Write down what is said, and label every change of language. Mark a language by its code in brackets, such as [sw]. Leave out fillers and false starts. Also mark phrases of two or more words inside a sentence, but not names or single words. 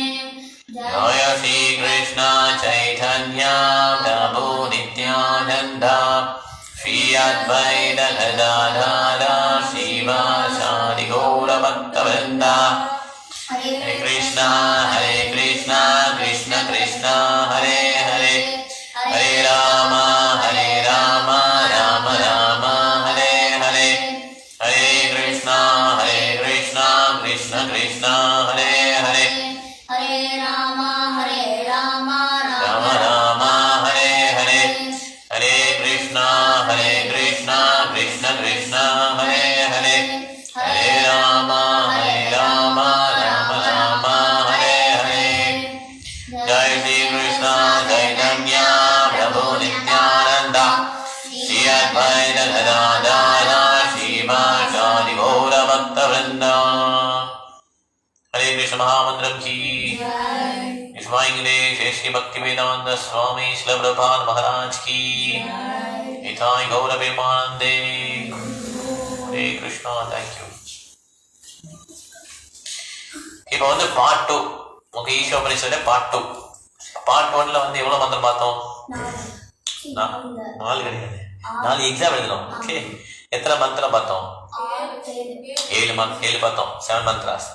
[sa] जय श्री कृष्ण चैतन्य प्रभु नित्यानन्द श्री अद्वैत गदाधर श्रीवासादि गौरभक्तवृन्द. ஹரே கிருஷ்ணா கிருஷ்ண கிருஷ்ண ஹரே ஹரே ஹரே ராம ராம ராம ஹரே ஹரே ஹரே கிருஷ்ணா கிருஷ்ண கிருஷ்ண ஹரே ஹரே ஹரே ராம ராம ராம ஹரே ஹரே ஹரே கிருஷ்ணா கிருஷ்ண கிருஷ்ண ஹரே ஹரே ஹரே ராம ராம ராம ஹரே ஹரே. जय श्री कृष्ण चैतन्य प्रभु नित्यानन्द श्री अद्वैत गदाधर श्रीवासादि गौरभक्तवृन्द. हरे कृष्ण महामंत्रम की विश्वांगे श्री भक्ति वेदांत स्वामी श्रील प्रभुपाद महाराज की इथाई गौर प्रेमानंदे. हरे कृष्णा. [en] thank you. [ta] இப்போ வந்து பார்ட் 2 உங்க ஈஸ்வரபரிஷத்துல பார்ட் 2. பார்ட் 1ல வந்து எவ்வளவு மந்திரம் பார்த்தோம்? 4 கிடையாது. 4 எக்ஸாம் எழுதணும். ஓகே. எத்தனை மந்திரம் பார்த்தோம்? 7 பார்த்தோம். 7 மந்த்ராஸ்.